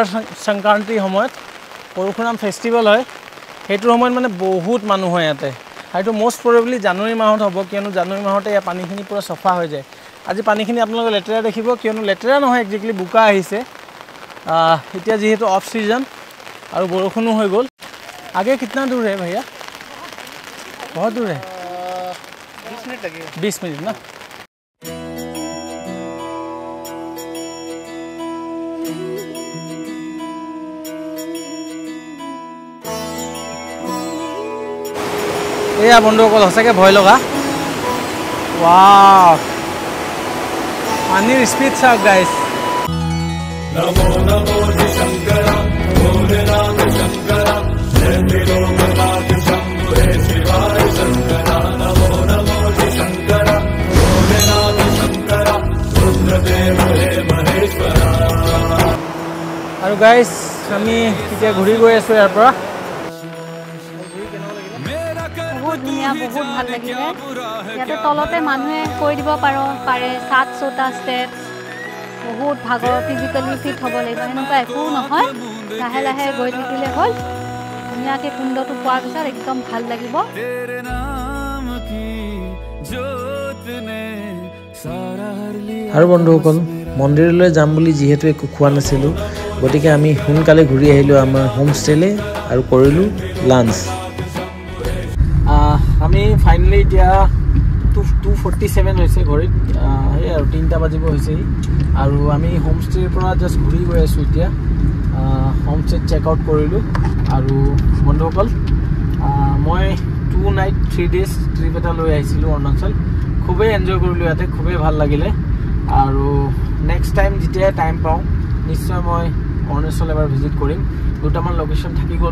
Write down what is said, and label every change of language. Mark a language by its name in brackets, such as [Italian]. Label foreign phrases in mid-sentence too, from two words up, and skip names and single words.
[Assamese] সংক্ৰান্তি সময়ত পৰশুৰাম ফেষ্টিভেল হয় হেতু সময়ত মানে বহুত মানুহ হয় ইয়াতে আৰু [English] most probably [Assamese] জানুৱাৰী মাহত হ'ব কিয়নো জানুৱাৰী মাহতে এই পানীখিনি পুৰা সফা হৈ যায় আজি পানীখিনি আপোনালোকে লেতেৰা দেখিব কিয়নো লেতেৰা নহয় একজেক্টলি বুকা আহিছে এতিয়া যেহেতু [English] off season [Assamese] আৰু বৰষুণো হৈ গল [Hindi] आगे कितना दूर है भैया बहुत दूर है 20 मिनट लगेगा 20 मिनट ना [Assamese] এয়া বন্ধুসকল হসাকে ভয় লগা ওয়াও পানীৰ স্পিড চাওক গাইস [Hindi] नमो नमो शंकर भोलेनाथ शंकर जय त्रिलोकनाथ शंभुरे शिवाय शंकर नमो नमो शंकर भोलेनाथ शंकर रुद्रदेव हे महेश्वर [Assamese] আৰু গাইস আমি এতিয়া ঘূৰি গৈ আছো ইয়াৰ পৰা বহুত ধুনিয়া বহুত ভাল লাগিলে ইয়াতে তলতে মানুহে কৈ দিব পাৰে 700টা ষ্টেপ বহুত ভাগৰ [English] physically fit [Assamese] হ'ব লাগিব এনেকুৱা একো নহয় লাহে লাহে গৈ থাকিলে হ'ল ধুনিয়াকে কুণ্ডটো পোৱাৰ পিছত একদম ভাল লাগিব [Hindi] तेरे नाम की ज्योत ने सारा हर लिया [Assamese] আৰু বন্ধুসকল মন্দিৰলৈ যাম বুলি যিহেতু একো খোৱা নাছিলো গতিকে আমি সোনকালে ঘূৰি আহিলো আমাৰ হোমষ্টেলে আৰু কৰিলো লাঞ্চ আমি ফাইনালি এতিয়া 247 হৈছে ঘড়ীত এই আৰু 3টা বাজিব হৈছে আৰু আমি হোমষ্টেৰ পৰা জাস্ট ঘূৰি গৈ আছো এতিয়া হোমষ্টে [English] check out [Assamese] কৰিলো আৰু বন্ধুসকল মই [English] 2 night 3 days trip [Assamese] এটা লৈ আহিছিলো অৰুণাচল খুবেই এনজয় কৰিলো ইয়াতে খুবেই ভাল লাগিলে আৰু [English] next time [Assamese] যেতিয়া টাইম পাওঁ নিশ্চয় মই অৰুণাচল এবাৰ ভিজিট কৰিম দুটামান লোকেশ্যন থাকি গ'ল।